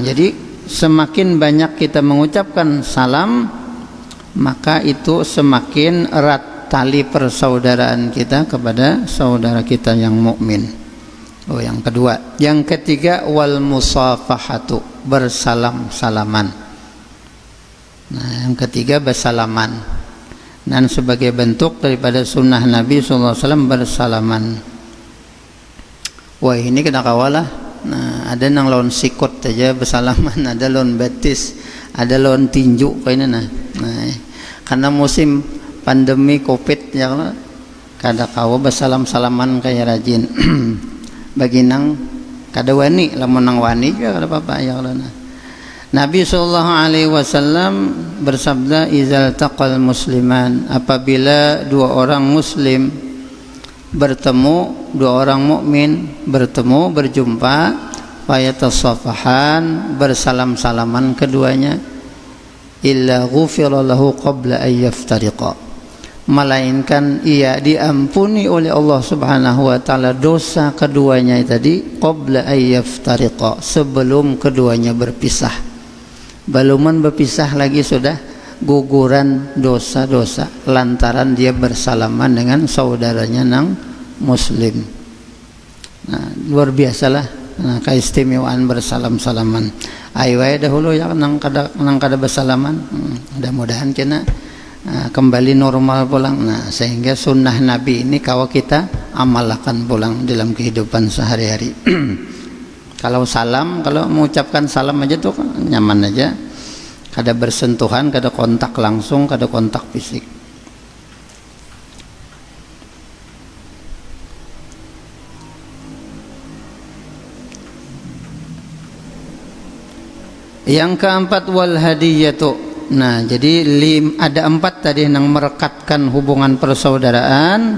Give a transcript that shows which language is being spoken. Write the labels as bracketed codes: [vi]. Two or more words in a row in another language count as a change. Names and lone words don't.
[id] Jadi semakin banyak kita mengucapkan salam, maka itu semakin erat tali persaudaraan kita kepada saudara kita yang mukmin. Oh, yang kedua. Yang ketiga [ar] wal musafahatu, [id] bersalam-salaman. Nah, yang ketiga bersalaman. Dan sebagai bentuk daripada sunnah Nabi SAW bersalaman. [bjn] Wah, ini kena kawalah. Nah, ada nang lawan sikut aja bersalaman, ada lawan betis, ada lawan tinju kayak ini nah. Nah, karena musim pandemi Covid ya kada kawa bersalam-salaman kayak rajin. Bagi nang kada wani, lamun nang wani juga kada apa-apa ya Allah. [id] Nabi SAW bersabda, [ar] izal taqal musliman, [id] apabila dua orang muslim bertemu, dua orang mukmin bertemu, berjumpa, fayatasafahan, bersalam-salaman keduanya, [ar] illa ghufira lahu qabla an yaftariqa, [id] melainkan ia diampuni oleh Allah [ar] Subhanahu wa taala [id] dosa keduanya tadi [ar] qabla an yaftariqa, [id] sebelum keduanya berpisah. [bjn] Beluman berpisah lagi sudah guguran dosa-dosa lantaran dia bersalaman dengan saudaranya nang muslim. [id] Nah, luar biasalah keistimewaan bersalam-salaman. [bjn] Ayo dahulu ya nang kada bersalaman. Mudah-mudahan kena kembali normal pulang. Nah, sehingga sunnah Nabi ini kalau kita amalkan pulang dalam kehidupan sehari-hari. Kalau salam, kalau mengucapkan salam aja tuh nyaman aja. Kada bersentuhan, kada kontak langsung, kada kontak fisik. [id] Yang keempat [ar] wal hadiyatu. [id] Nah, jadi ada 4 tadi yang merekatkan hubungan persaudaraan.